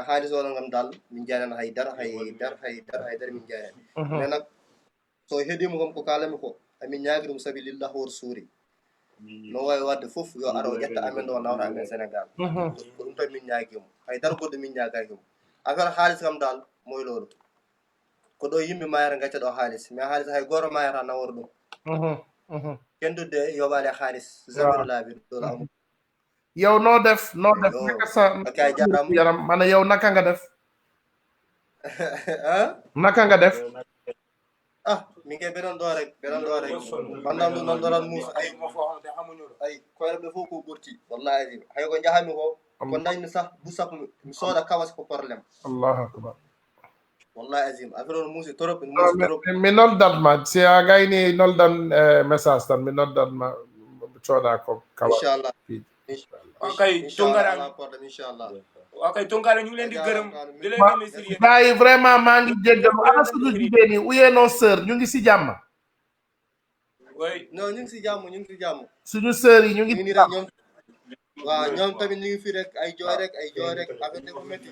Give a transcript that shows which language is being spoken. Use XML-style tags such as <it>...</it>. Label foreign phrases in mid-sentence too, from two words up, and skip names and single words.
<ff>haalis oɗon gam dal min jeyani haydara min jeyani mais nak so heeɗima kam ko kalami ko amin ñaagui ɗum saabi lillah wor suuri no wawi wadde fof yo ara o ƴetta amen ɗo nawta amen Sénégal ko ɗum tan min ñaaguimo haydara goɗɗo min ñaagakimo affaire haalis kam dal moyloɗo ko ɗo yimɓe mayata gacca ɗo haalis mais haalis hay goto mayata nawor ɗum kendude yoɓale haalis zéro laabi ɗo amu</ff> <wo>yow no def naka sa</wo> <ff>kay jaram yaram mana</ff> <wo>yow naka nga def naka nga def</wo> <ff>min ke ɓeɗon ɗo rek bandam ɗum non ɗoran muusa ay koyreɓe fof ko ɓurti wallahi azim hay ko jahami ko dañmi sah busap mi sooda kawas ko probléme</ff> <ar>allahu akbar</ar> <ff>wallahi azim affaire on muusi trop muusi trop mi noddatma si a gayni noldan message tan mi noddatma cooda ko kawa</ff> <ar>inchallah</ar> <wo>okay Tounkara</wo> <ar>inchallah</ar> <wo>okay Tounkara ñu leen di gërëm di leen remercier</wo> <fr>gars vraiment</fr> <wo>maa ngi jéggalu ana suñu jigéen yi uyeenoo sœur ñu ngi si jàmm</wo> <fr>oui</fr> <wo>non ñu ngi si jàmm suñu sœur yi ñu ngi ni rek ñoom waaw ñoom tamit ñu ngi fi rek ay jooy rek affaire de ko métti</wo>